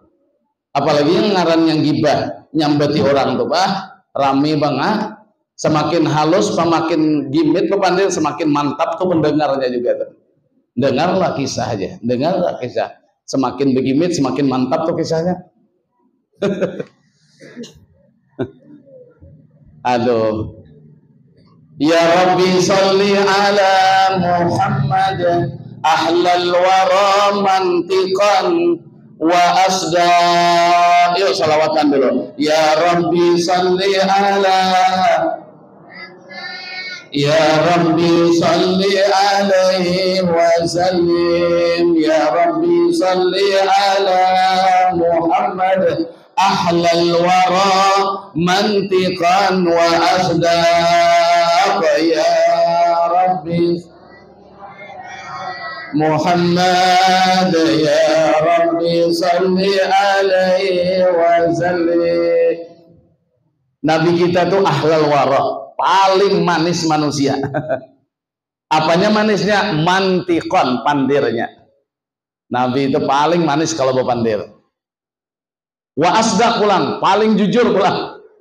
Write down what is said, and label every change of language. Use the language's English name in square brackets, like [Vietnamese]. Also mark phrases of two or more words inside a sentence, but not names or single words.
[Banjar] Apalagi yang ngaran yang gibah nyambati orang tuh rame banget, semakin halus semakin gimit pepandir semakin mantap tuh mendengarnya juga tuh. Dengarlah kisah aja, dengarlah kisah, semakin begimit semakin mantap tuh kisahnya. Aduh, [Arabic] يا ربِّ صلِّ على محمد أحلى الورى منطقا وأصدق. [Banjar] Yuk salawatan dulu. [Arabic] يا رب صل على، يا رب صل عليه وسلم، يا رب صل على محمد أحلى الورى منطقا وأصدق. يا رب محمد يا رب صل عليه وسلم. [Banjar] Nabi kita tuh [Arabic] أحلى الورى, [Banjar] paling manis manusia. Apanya manisnya? Mantiqon, pandirnya. Nabi itu paling manis kalau berpandir. [Arabic] وأصدق [Banjar] pulang, paling jujur pulang.